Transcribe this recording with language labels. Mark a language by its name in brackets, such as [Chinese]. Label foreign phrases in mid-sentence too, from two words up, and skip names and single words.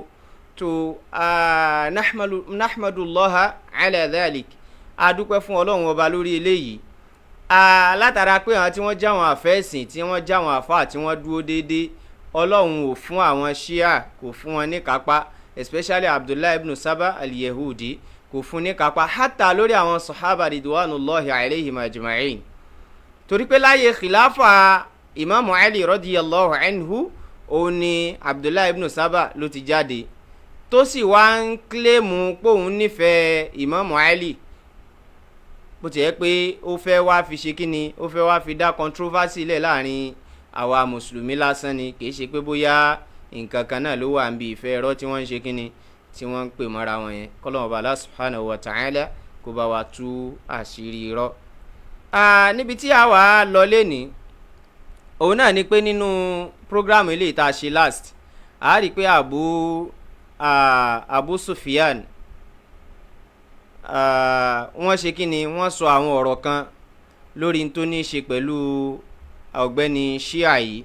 [Yoruba] tó [Arabic] نحمد الله على ذلك, [Yoruba] a dúpẹ́ fún Ọlọ́run ọba lórí eléyìí. Látara pé àwọn tí wọ́n já wọn àfẹ́sìn, tí wọ́n já wọn àfáà, tí wọ́n dúró déédéé, ọlọ́run ò fún àwọn Shia kò fún wọn ní kápá, especially Abdullah ibn Saba al-Yahudi kò fún ní kápá hatta lórí àwọn sahaba [Arabic] رضوان الله عليهم أجمعين. [Yoruba] torí pé láyé khilafa Imam Ali [Arabic] رضي الله عنه [Yoruba] òun ni Abdullah ibn Saba ló ti jáde tó sì wá ń kílèmù pé òun nífẹ̀ẹ́ Imam Ali, bó ti yẹ pé ó fẹ́ wá fi ṣe kíni, ó fẹ́ wá fi dá controversy lẹ̀ láàrin àwa mùsùlùmí lásán ni, kìí ṣe pé bóyá nǹkan kan náà ló wà ń bi ìfẹ́ ẹ̀rọ tí wọ́n ń ṣe kíni tí wọ́n ń pè mọ́ra wọn yẹn. kọ́lọ́mù bá Allah [Arabic] سبحانه وتعالى [Yoruba] kó bá wa tú àṣírí irọ́. níbi tí a wà lọ lẹ́ni òun náà ni pé nínú program eléyìí tá a ṣe last a rí i pé Abu Sufyan wọ́n ṣe kíni, wọ́n sọ àwọn ọ̀rọ̀ kan lórí tó ní í ṣe pẹ̀lú ọ̀gbẹ́ni Shia yìí.